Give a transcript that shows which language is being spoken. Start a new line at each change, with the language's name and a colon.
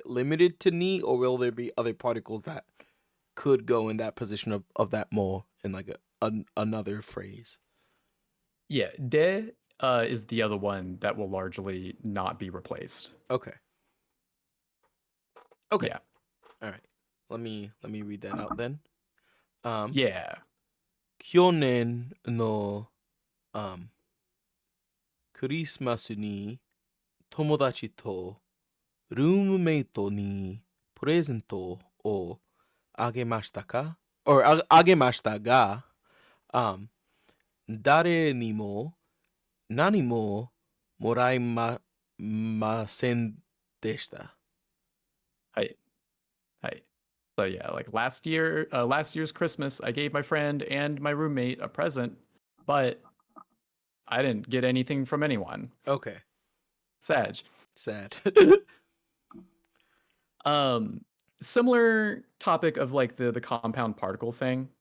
English: limited to knee, or will there be other particles that could go in that position of that mole in like another phrase? Yeah, de is the other one that will largely not be replaced. Okay. Okay. Yeah. All right. Let me read that out then. Um, Yeah.
Japanese: 去年の um クリスマスに友達とルームメイトにプレゼントをあげましたか
English: or
Japanese: あげましたが、um, 誰にも何ももらいませんでした。
English: Hi. Hi. So yeah, like last year's Christmas, I gave my friend and my roommate a present, but I didn't get anything from anyone. Okay, Sag. sad. Um, Similar topic of like the compound particle thing.